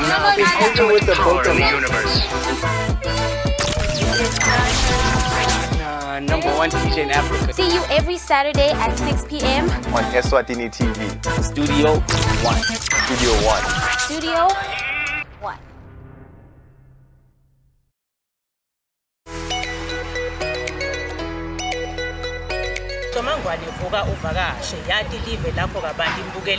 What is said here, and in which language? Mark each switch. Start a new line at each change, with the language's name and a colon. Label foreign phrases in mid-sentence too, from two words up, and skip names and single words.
English: Now it's over with the both of Number 1 DJ in Africa. See you every Saturday at 6 p.m. on Eswatini TV. Studio One. Studio One. Studio One.
Swati: Mangwane vuka uvakashe yati live lapho kabanti imbukeli.